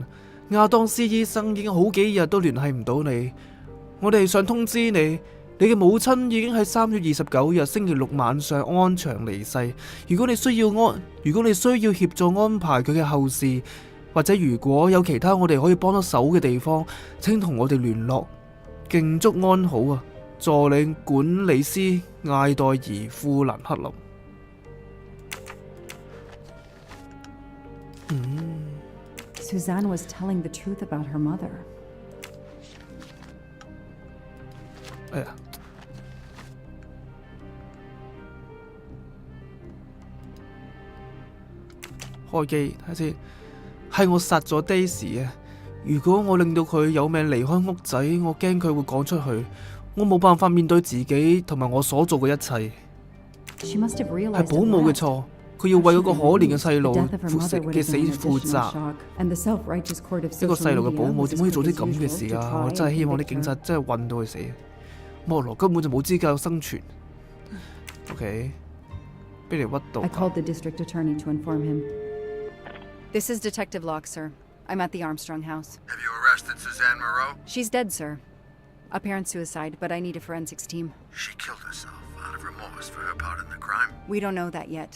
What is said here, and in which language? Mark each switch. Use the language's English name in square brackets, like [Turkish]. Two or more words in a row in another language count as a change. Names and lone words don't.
[Cantonese] 亞當斯醫生已經好幾日都聯繫唔到你，我哋想通知你，你嘅母親已經喺3月29日星期六晚上安詳離世。如果你需要協助安排佢嘅後事，或者如果有其他我哋可以幫得手嘅地方，請同我哋聯絡。敬祝安好啊！助理管理師艾黛兒富蘭克林。 [English] Suzanne was telling the truth about her mother. [Cantonese] 哎呀，開機睇下先，係我殺咗 Daisy 啊！如果我令到佢有命離開屋仔，我驚佢會講出去，我冇辦法面對自己同埋我所做嘅一切。係保姆嘅錯。佢要為嗰個可憐嘅細路嘅死負責。一個細路嘅保姆點可以做啲咁嘅事啊？我真係希望啲警察真係揾到佢死。莫羅根本就冇資格生存。OK， 俾你屈到。 [English] I called the district attorney to inform him. This is Detective Locke, sir. I'm at the Armstrong house. Have you arrested Suzanne Moreau? She's dead, sir. Apparent suicide, but I need a forensics team. She killed herself out of remorse for her part in the crime. We don't know that yet.